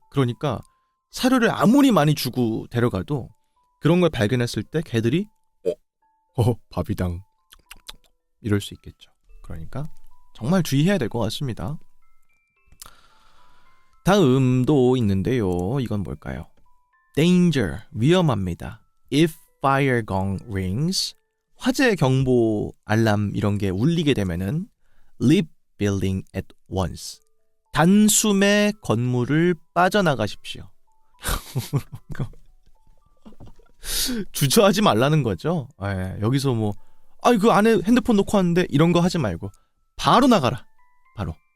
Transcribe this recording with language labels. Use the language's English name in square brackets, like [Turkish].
[Korean] 그러니까 사료를 아무리 많이 주고 데려가도 그런 걸 발견했을 때 걔들이 밥이당 이럴 수 있겠죠. 그러니까 정말 주의해야 될 것 같습니다. 다음도 있는데요. 이건 뭘까요? danger, 위험합니다. [English] If fire gong rings, [Korean] 화재 경보 알람 이런 게 울리게 되면은 [English] leave building at once. [Korean] 단숨에 건물을 빠져나가십시오. 주저하지 말라는 거죠. 예, 여기서 뭐, 그 안에 핸드폰 놓고 왔는데 이런 거 하지 말고 바로 나가라. 바로.